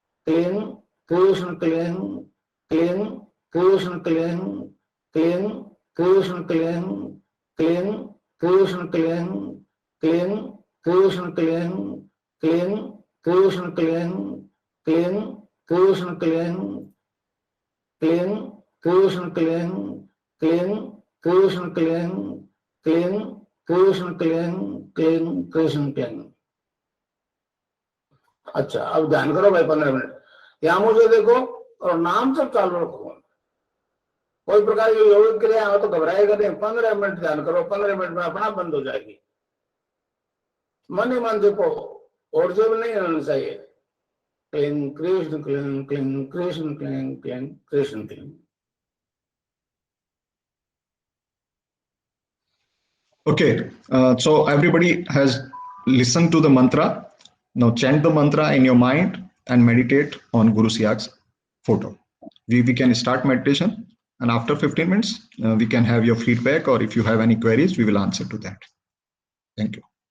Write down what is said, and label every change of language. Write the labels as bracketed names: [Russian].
[Sanskrit] क्लीं कृष्ण क्लीं क्लीं कृष्ण क्लीं क्लीं कृष्ण क्लीं क्लीं कृष्ण क्लीं क्लीं कृष्ण क्लीं क्लीं कृष्ण क्लीं क्लीं कृष्ण क्लीं क्लीं Krishna cling, cling, Krishna cling, cling, Krishna cling, cling, Krishna cling. [Hindi] अच्छा, अब ध्यान करो भाई 15 मिनट। यहां मुझे देखो और नाम सब चालू रखो। कोई प्रकार की योगिक क्रिया हो तो घबराएगा नहीं। 15 मिनट ध्यान करो, 15 मिनट में अपना बंद हो जाएगी। मन ही मन देखो और जो नहीं होना चाहिए। [Sanskrit] Cling Krishna cling cling Krishna cling cling Krishna cling. [English] Okay, so everybody has listened to the mantra. Now chant the mantra in your mind and meditate on Guru Siak's photo. We can start meditation, and after 15 minutes, we can have your feedback, or if you have any queries, we will answer to that. Thank you.